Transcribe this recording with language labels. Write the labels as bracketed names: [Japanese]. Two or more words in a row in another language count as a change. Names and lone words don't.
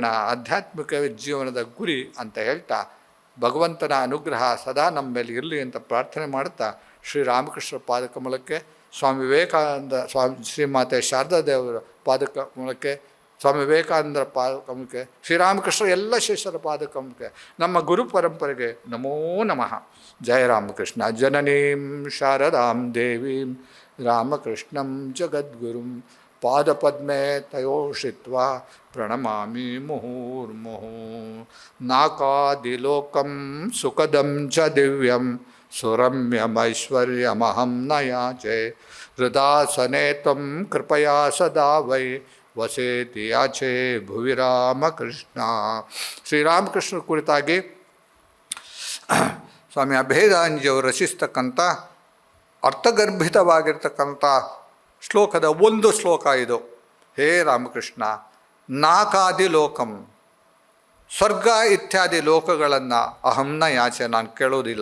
[Kannada] ಆಧ್ಯಾತ್ಮಿಕ ಜೀವನದ ಗುರಿ ಅಂತ ಹೇಳ್ತಾ, ಭಗವಂತನ ಅನುಗ್ರಹ ಸದಾ ನಮ್ಮ ಮೇಲೆ ಇರಲಿ ಅಂತ ಪ್ರಾರ್ಥನೆ ಮಾಡ್ತಾ, ಶ್ರೀರಾಮಕೃಷ್ಣ ಪಾದಕಮಲಕ್ಕೆ ಸ್ವಾಮಿ ವಿವೇಕಾನಂದ ಶ್ರೀಮಾತೆ ಶಾರದಾ ದೇವರ ಪಾದಕಮಲಕ್ಕೆ, ಸ್ವಾಮಿ ವಿವೇಕಾನಂದರ ಪಾದಕಮಲಕ್ಕೆ, ಶ್ರೀರಾಮಕೃಷ್ಣ ಎಲ್ಲ ಶಿಷ್ಯರ ಪಾದಕಮಲಕ್ಕೆ, ನಮ್ಮ ಗುರು ಪರಂಪರೆಗೆ [Sanskrit] ನಮೋ ನಮಃ. [Kannada] ಜಯ ರಾಮಕೃಷ್ಣ. [Sanskrit] ಜನನೀಂ ಶಾರದಾಂ ದೇವೀಂ ರಾಮಕೃಷ್ಣಂ ಜಗದ್ಗುರುಂ ಪಾದಪದ್ಮೇ ತಯೋಷಿತ್ವಾ ಪ್ರಣಮಾಮಿ ಮುಹುರ್ಮುಹು. ನಾಕಾದಿಲೋಕಂ ಸುಖದಂ ಚ ದಿವ್ಯಂ ಸುರಮ್ಯಮೈಶ್ವರ್ಯಮಹಂ ನ ಯಾಚೆ. ಹೃದಾಸನೆ ತ್ವಂ ಕೃಪಯಾ ಸದಾ ವೈ ವಸೇತಿ ಯಾಚೆ ಭುವಿ ರಾಮಕೃಷ್ಣ. [Kannada] ಶ್ರೀರಾಮಕೃಷ್ಣರ ಕುರಿತಾಗಿ ಸ್ವಾಮಿ ಅಭೇದಾಂಜಿಯವರು ರಚಿಸ್ತಕ್ಕಂಥ ಅರ್ಥಗರ್ಭಿತವಾಗಿರ್ತಕ್ಕಂಥ ಶ್ಲೋಕದ ಒಂದು ಶ್ಲೋಕ ಇದು. ಹೇ ರಾಮಕೃಷ್ಣ, [Sanskrit] ನಾಕಾದಿ ಲೋಕಂ, [Kannada] ಸ್ವರ್ಗ ಇತ್ಯಾದಿ ಲೋಕಗಳನ್ನು [Sanskrit] ಅಹಂನ ಯಾಚೆ, [Kannada] ನಾನು ಕೇಳೋದಿಲ್ಲ.